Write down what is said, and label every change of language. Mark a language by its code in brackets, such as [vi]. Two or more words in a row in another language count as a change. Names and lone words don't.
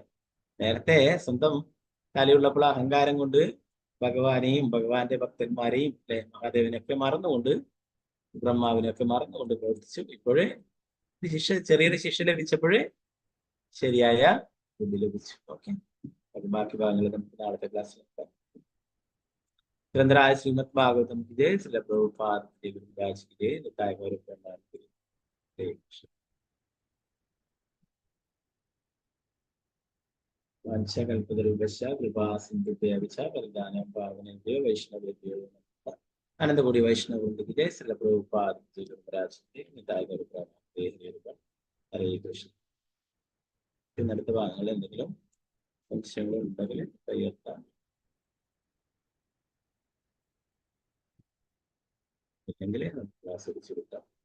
[ml] നേരത്തെ സ്വന്തം തലയുള്ളപ്പോൾ അഹങ്കാരം കൊണ്ട് ഭഗവാനെയും ഭഗവാന്റെ ഭക്തന്മാരെയും, അല്ലെ, മഹാദേവനെയൊക്കെ മറന്നുകൊണ്ട്, ബ്രഹ്മാവിനെയൊക്കെ മറന്നുകൊണ്ട് പ്രവർത്തിച്ചു. ഇപ്പോഴേ ചെറിയൊരു ശിക്ഷ ലഭിച്ചപ്പോഴേ ശരിയായ ബുദ്ധി ലഭിച്ചു. ഓക്കെ. അത് ബാക്കി ഭാഗങ്ങൾ നമുക്ക് നാളത്തെ ക്ലാസ്സിൽ നോക്കാം. [hi] ഗ്രന്ഥരായ ശ്രീമദ് ഭാഗവതം की जय, श्रील प्रभुपाद की गुरुराज की जय, निताय गौर प्रेमानंद की जय। [sa] वाञ्छाकल्पतरुभ्यश्च कृपा सिन्धुभ्यः च वरदानं पावनेभ्यो वैष्णवेभ्यो नमः। [hi] अनन्तकोटि वैष्णववृन्द की जय, श्रील प्रभुपाद की गुरुराज की जय, निताय गौर प्रेमानंद की जय। हरे कृष्ण. [ml] ഇന്നത്തെ ഭാഗങ്ങൾ എന്തെങ്കിലും സംശയങ്ങൾ ഉണ്ടെങ്കിൽ കയ്യെത്താം, ഇല്ലെങ്കിൽ നമുക്ക് ക്ലാസ് പിടിച്ചു കിട്ടാം.